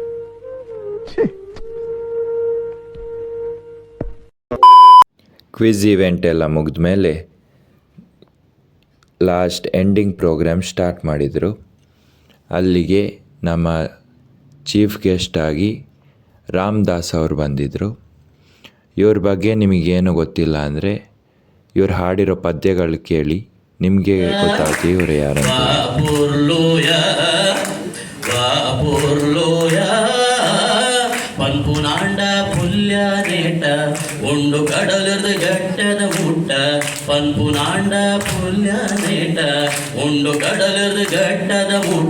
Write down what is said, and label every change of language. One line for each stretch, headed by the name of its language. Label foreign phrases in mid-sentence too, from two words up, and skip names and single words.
English: quiz event
Kannada: ಎಲ್ಲ ಮುಗಿದ ಮೇಲೆ
English: last ending program start
Kannada: ಮಾಡಿದರು. ಅಲ್ಲಿಗೆ ನಮ್ಮ ಚೀಫ್ ಗೆಸ್ಟಾಗಿ ರಾಮದಾಸ್ ಅವರು ಬಂದಿದ್ದರು. ಇವ್ರ ಬಗ್ಗೆ ನಿಮಗೇನು ಗೊತ್ತಿಲ್ಲ ಅಂದರೆ ಇವ್ರು ಹಾಡಿರೋ ಪದ್ಯಗಳು ಕೇಳಿ ನಿಮಗೆ ಗೊತ್ತಾಗುತ್ತೆ ಇವರು ಯಾರಂತ.
Tulu: ಪನ್ಪುನಾಂಡ ಪುಲ್ಯ ನೇಟ ಉಂಡು ಕಡಲದ ಗಟ್ಟದ ಮುಟ್ಟ. ಪನ್ಪುನಾಂಡ ಪುಲ್ಯ ನೇಟ ಉಂಡು ಕಡಲದ ಗಟ್ಟದ ಮುಟ್ಟ.